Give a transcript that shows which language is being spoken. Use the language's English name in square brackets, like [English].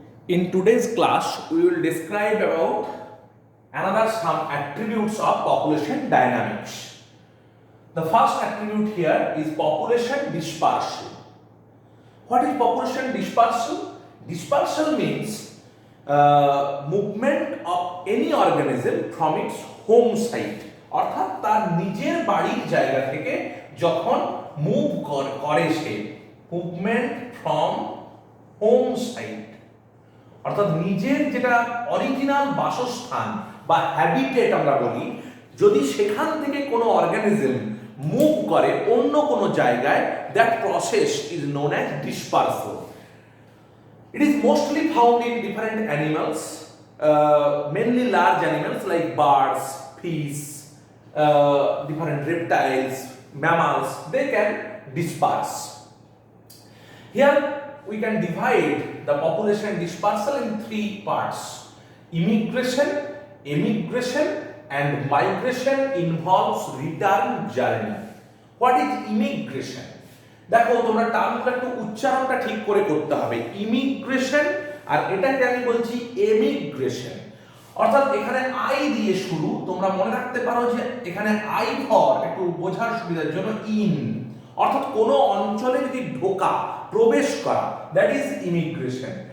[English] In today's class, we will describe about another some attributes of population dynamics. The first attribute here is population dispersal. What is population dispersal? Dispersal means movement of any organism from its home site. [Bangla] অর্থাৎ তার নিজের বাড়ির জায়গা থেকে যখন move করে সে movement from home site, অর্থাৎ নিজের যেটা অরিজিনাল বাসস্থান বা হ্যাবিটেট আমরা বলি, যদি সেখান থেকে কোনো অর্গানিজম মুভ করে অন্য কোনো জায়গায়, [English] That process is known as dispersal. It is mostly found in different animals, mainly large animals like birds, fish, different reptiles, mammals. They can disperse. Here we can divide the population dispersal in three parts: immigration, emigration, and migration involves return journey. What is immigration? [Bangla] দেখো, তোমরা টার্মটা একটু উচ্চারণটা ঠিক করে করতে হবে। Immigration আর এটাকে আমি বলছি এমিগ্রেশন। অর্থাৎ এখানে আই দিয়ে শুরু, তোমরা মনে রাখতে পারো যে এখানে আই ফর একটু বোঝার সুবিধার জন্য ইন, অর্থাৎ কোনো অঞ্চলে যদি ঢোকা, প্রবেশ করা, [English] That is immigration.